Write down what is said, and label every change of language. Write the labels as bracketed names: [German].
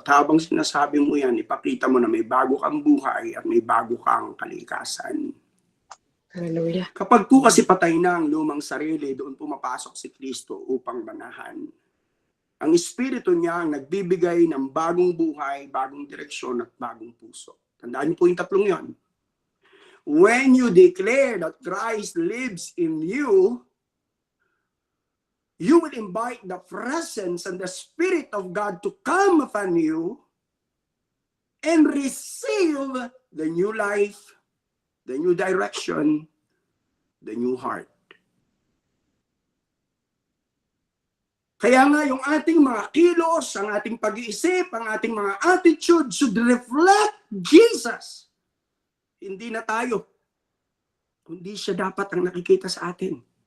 [Filipino] At habang sinasabi mo yan, ipakita mo na may bago kang buhay at may bago kang kalikasan. Hallelujah. Kapag po kasi patay na ang lumang sarili, doon pumapasok si Kristo upang manahan. Ang Espiritu niya ang nagbibigay ng bagong buhay, bagong direksyon at bagong puso. Tandaan niyo po yung tatlong yon. [English] When you declare that Christ lives in you, you will invite the presence and the Spirit of God to come upon you and receive the new life, the new direction, the new heart. [Filipino] Kaya nga yung ating mga kilos, ang ating pag-iisip, ang ating mga attitude [English] should reflect Jesus. [Filipino] Hindi na tayo. Kundi siya dapat ang nakikita sa atin.